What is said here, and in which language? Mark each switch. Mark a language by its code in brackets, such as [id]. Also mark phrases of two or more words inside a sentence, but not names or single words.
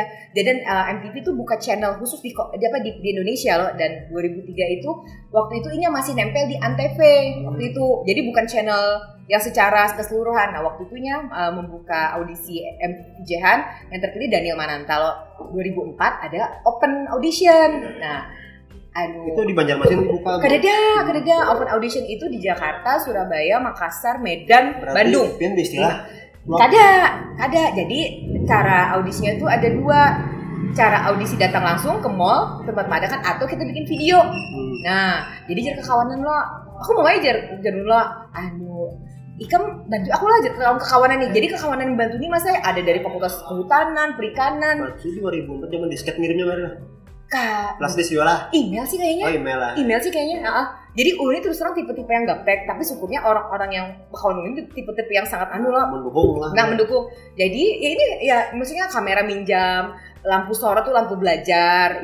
[id] Dan MTV itu buka channel khusus di Indonesia loh dan 2003 itu waktu itu ini masih nempel di Antv waktu itu. Jadi bukan channel yang secara keseluruhan. Nah waktu itunya membuka audisi MTV Jehan yang terpilih Daniel Mananta loh. 2004 ada [en] open audition. [id] Nah itu di Banjarmasin dibuka. [bjn] Kadeda [en] open audition [bjn] itu di Jakarta, Surabaya, Makassar, Medan, Bandung. Pian istilah. [id] Ada. Jadi cara audisinya itu ada dua. Cara audisi datang langsung ke mall tempat madakan atau kita bikin video. [bjn] Nah, jadi jar kekawanan lo. Aku mau aja jar lo. Ikam bantu aku lah dalam kekawanan nih. [id] Jadi kekawanan yang bantu nih mas saya ada dari Fakultas Kehutanan, Perikanan. Berarti 2004 zaman disket ngirimnya mana? Plastis viola. Email sih kayaknya. Oh email lah. Email sih kayaknya. Jadi Ulun terus terang tipe-tipe yang gaptek, tapi syukurnya orang-orang yang bakalan Ulun itu tipe-tipe yang sangat mendukung lah. Mendukung. Jadi ya ini ya maksudnya kamera minjam, lampu sorot tuh lampu belajar.